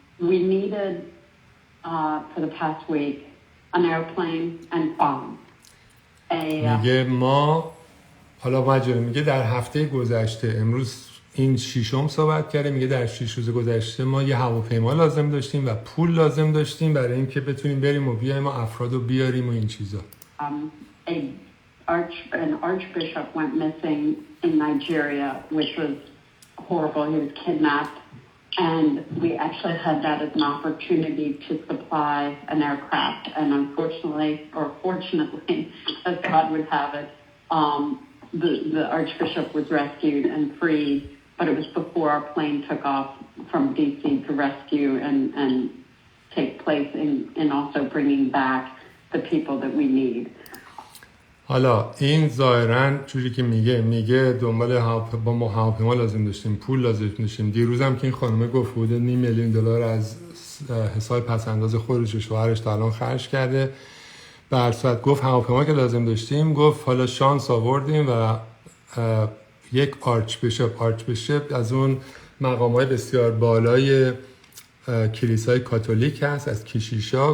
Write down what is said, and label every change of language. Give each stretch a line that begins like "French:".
English: We needed for the past week an airplane and phones.
Persian: میگه ما حالا ماجرا میگه در هفته گذشته، امروز این ششم صحبت کرده، میگه در 6 روز گذشته ما یه هواپیما لازم داشتیم و پول لازم داشتیم برای اینکه بتونیم بریم و بیایم و افراد رو بیاریم و این چیزا.
English: An archbishop went missing in Nigeria, which was horrible. He was kidnapped, and we actually had that as an opportunity to supply an aircraft. And unfortunately, or fortunately, as God would have it, the archbishop was rescued and freed, but it was before our plane took off from DC to rescue and take place in also bringing back the people that we need.
Persian: حالا این ظاهراً چوری که میگه دنبال با ما هواپیما لازم داشتیم، پول لازم داشتیم. دیروزم که این خانومه گفت بود $500,000 از حساب پس‌انداز خودش و شوهرش تا الان خرج کرده. به هر صورت گفت هواپیما که لازم داشتیم، گفت حالا شانس آوردیم و یک آرچبیشپ از اون مقام‌های بسیار بالای کلیسای کاتولیک هست، از کشیشا.